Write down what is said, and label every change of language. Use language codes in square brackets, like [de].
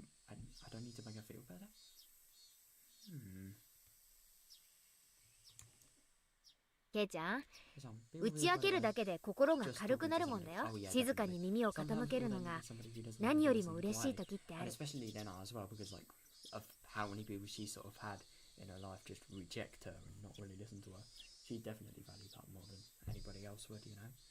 [en] I don't need to make her feel better. [ja] ケイちゃん、打ち明けるだけで心が軽くなるもんだよ。静かに耳を傾けるのが何よりも嬉しい時ってある。 [en] Especially Lena as well, because like of how many people she sort of had in her life just reject her and not really listen to her. She definitely valued that more than anybody else would, you know.